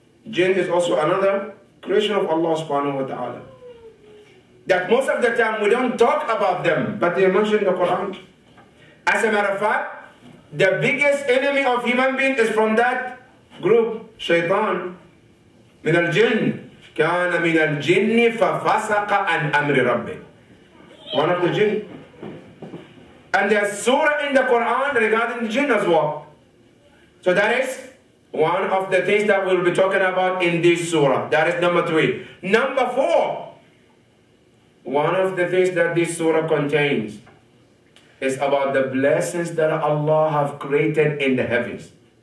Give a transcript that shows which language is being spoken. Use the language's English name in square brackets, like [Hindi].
[English] Jinn is also another creation of Allah subhanahu wa ta'ala. That most of the time we don't talk about them, but they are mentioned in the Quran. As a matter of fact, the biggest enemy of human being is from that group, Shaitan. [Arabic] من الجن كان من الجن ففسق عن أمر ربه. [English] One of the jinn. And there's surah in the Quran regarding the jinn as well. So that is one of the things that we'll be talking about in this surah. That is number three. Number four, one of the things that this surah contains is about the blessings that Allah have created in the heavens.